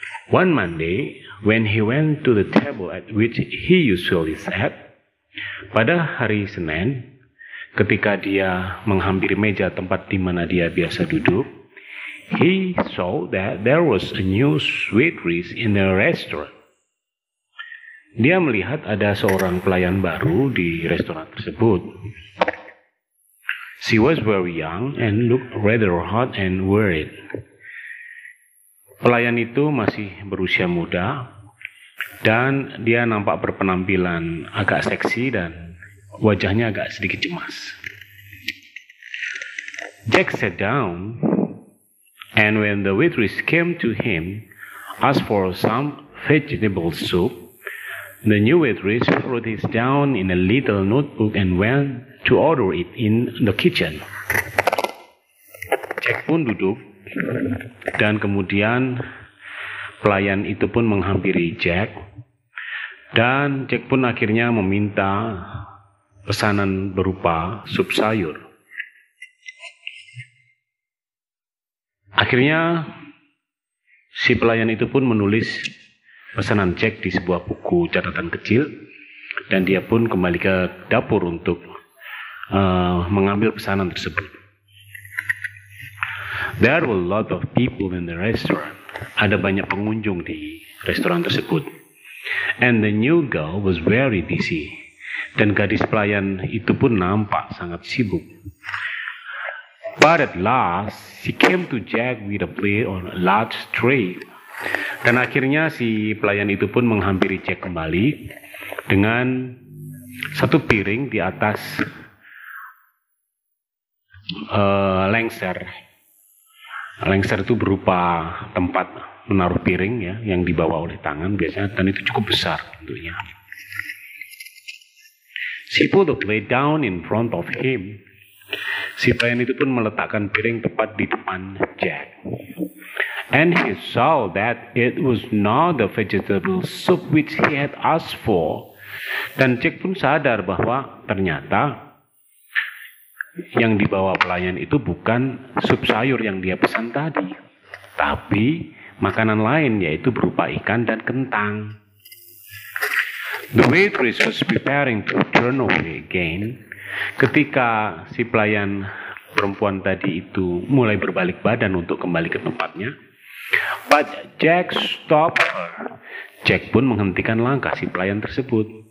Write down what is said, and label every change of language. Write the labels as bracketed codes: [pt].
[en] One Monday, when he went to the table at which he usually sat, [id] pada hari Senin, ketika dia menghampiri meja tempat di mana dia biasa duduk, [en] he saw that there was a new waitress in the restaurant. [id] Dia melihat ada seorang pelayan baru di restoran tersebut. [en] She was very young and looked rather hot and worried. [id] Pelayan itu masih berusia muda dan dia nampak berpenampilan agak seksi dan wajahnya agak sedikit cemas. [en] Jack sat down, and when the waitress came to him, asked for some vegetable soup, the new waitress wrote it down in a little notebook and went to order it in the kitchen. [id] Jack pun duduk, dan kemudian pelayan itu pun menghampiri Jack, dan Jack pun akhirnya meminta pesanan berupa sup sayur. Akhirnya si pelayan itu pun menulis pesanan Jack di sebuah buku catatan kecil, dan dia pun kembali ke dapur untuk mengambil pesanan tersebut. [en] There were a lot of people in the restaurant. [id] Ada banyak pengunjung di restoran tersebut. [en] And the new girl was very busy. [id] Dan gadis pelayan itu pun nampak sangat sibuk. [en] But at last, she came to Jack with a plate on a large tray. [id] Dan akhirnya si pelayan itu pun menghampiri Jack kembali dengan satu piring di atas lengser. Lengser itu berupa tempat menaruh piring ya, yang dibawa oleh tangan biasanya, dan itu cukup besar tentunya. [en] She put the plate down in front of him. [id] Si pelayan itu pun meletakkan piring tepat di depan Jack. [en] And he saw that it was not the vegetable soup which he had asked for. [id] Dan Jack pun sadar bahwa ternyata yang dibawa pelayan itu bukan sup sayur yang dia pesan tadi, tapi makanan lain, yaitu berupa ikan dan kentang. [en] The waitress was preparing to turn away again. [id] Ketika si pelayan perempuan tadi itu mulai berbalik badan untuk kembali ke tempatnya, [en] but Jack stopped her. [id] Jack pun menghentikan langkah si pelayan tersebut.